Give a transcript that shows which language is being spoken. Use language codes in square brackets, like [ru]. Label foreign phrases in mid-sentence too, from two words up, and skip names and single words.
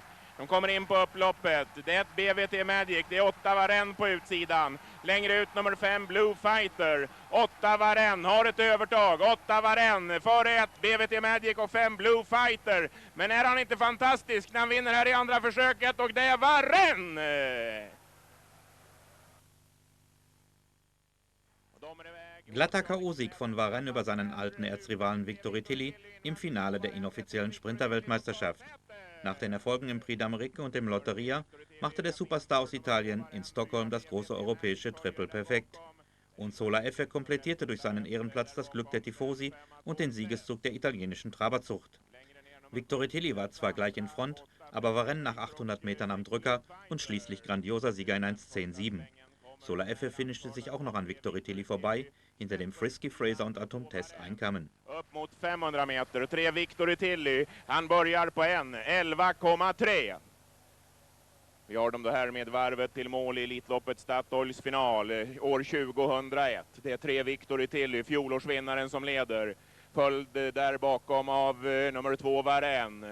[sv] De kommer in på upploppet. Det är 1 BWT Magic, det är 8 Varenne på utsidan. Längre ut nummer 5 Blue Fighter. 8 Varenne har ett övertag. 8 Varenne före 1 BWT Magic och 5 Blue Fighter. Men är han inte fantastisk när han vinner här i andra försöket, och det är Varenne! [de] Glatter K.O.-Sieg von Varenne über seinen alten Erzrivalen Victory Tilly im Finale der inoffiziellen Sprinterweltmeisterschaft. Nach den Erfolgen im Prix d'Amérique und dem Lotteria machte der Superstar aus Italien in Stockholm das große europäische Triple perfekt. Und Sola Effe komplettierte durch seinen Ehrenplatz das Glück der Tifosi und den Siegeszug der italienischen Traberzucht. Victory Tilly war zwar gleich in Front, aber Varenne nach 800 Metern am Drücker und schließlich grandioser Sieger in 1:10:7. Sola Effe finishte sich auch noch an Victory Tilly vorbei, hinter dem Frisky Fraser und Atom Tess einkamen. [sv] Upp mot 500 meter, 3 Victor Tilly. Han börjar på 11,3. Vi har dem då här med varvet till mål i Elitloppet Statoils final år 2001. Det är 3 Victor Tilly, fjolårsvinnaren, som leder. Följd där bakom av nummer 2 Varenne.